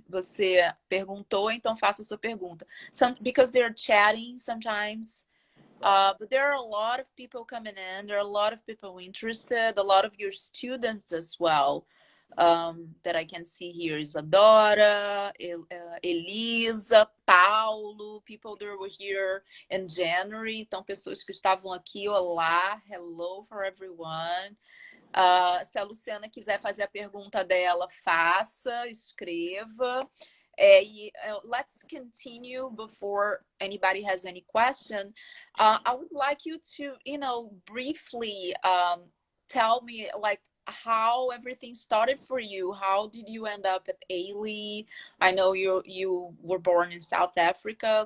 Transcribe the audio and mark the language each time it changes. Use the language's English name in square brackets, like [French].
[Portuguese] Você perguntou, então faça a sua pergunta. [English] Because they're chatting sometimes. But there are a lot of people coming in. There are a lot of people interested. A lot of your students as well. That I can see here. Isadora, Elisa, Paulo, people that were here in January. [Portuguese] Então, pessoas que estavam aqui. Olá, [English] hello for everyone. [Portuguese] Se a Luciana quiser fazer a pergunta dela, faça, escreva. [English] Let's continue before anybody has any question. I would like you to, briefly tell me, like, how everything started for you. How did you end up at Ailey? I know you were born in South Africa.